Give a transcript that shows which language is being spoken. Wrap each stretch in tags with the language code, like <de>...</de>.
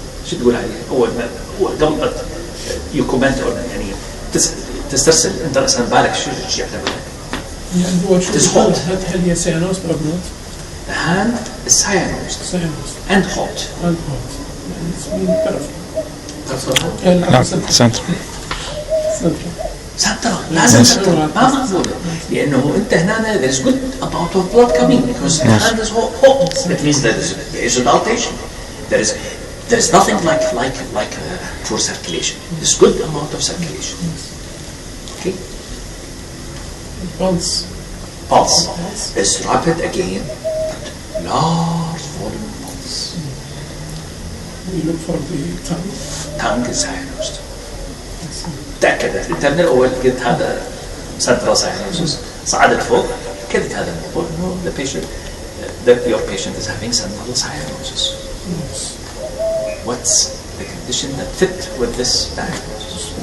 <ar>شو تقول عليه؟ أول قبل ما يكومنت يعني تسترسل أنت رأسا بالك شو يعتبر؟ يعني هو شو هل هي سيانوست أو نوت؟</ar> <en>The hand is cyanosed and hot. And hot. يعني it's been No, center.</en> <ar>سنترال لازم سنترال ما مقبولة لأنه أنت هنا</ar> <en>there is good amount of blood coming because the hand is hot. That means there is dilatation. There is nothing like poor circulation. There's good amount of circulation. Okay. Pulse is rapid again, but large volume pulse. We look for the tongue. Tongue is cyanosed.</en> <ar>تأكدت أنت من الأول قلت هذا central cyanosis صعدت فوق أكدت هذا الموضوع إنه</ar> <en>your patient is having central cyanosis. Yes. What's the condition that fit with this diagnosis?</en>